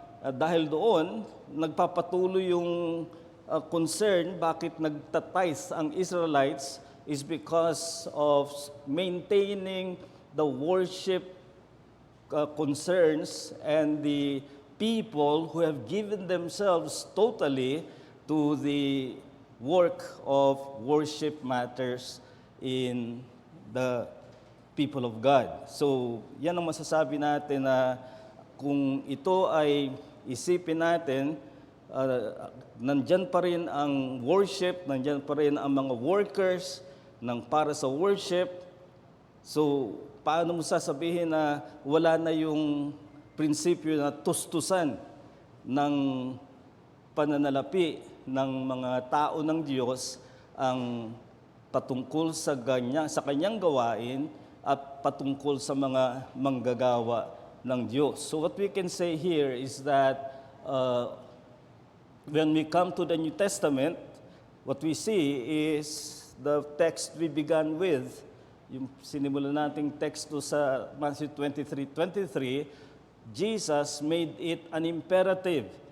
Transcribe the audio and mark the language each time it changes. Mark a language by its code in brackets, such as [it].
[tl] Dahil doon, nagpapatuloy yung concern bakit nagtatize ang [en] Israelites is because of maintaining the worship concerns and the people who have given themselves totally to the work of worship matters in the people of God. [tl] So, yan ang masasabi natin na kung ito ay isipin natin, nandyan pa rin ang worship, nandyan pa rin ang mga workers ng para sa worship. So, paano mo sasabihin na wala na yung prinsipyo na tustusan ng pananalapi ng mga tao ng Diyos ang patungkol sa kanyang gawain at patungkol sa mga manggagawa ng Diyos. [en] So what we can say here is that when we come to the New Testament, what we see is the text we began with, yung sinimulan nating teksto sa Matthew 23:23, Jesus made it an imperative.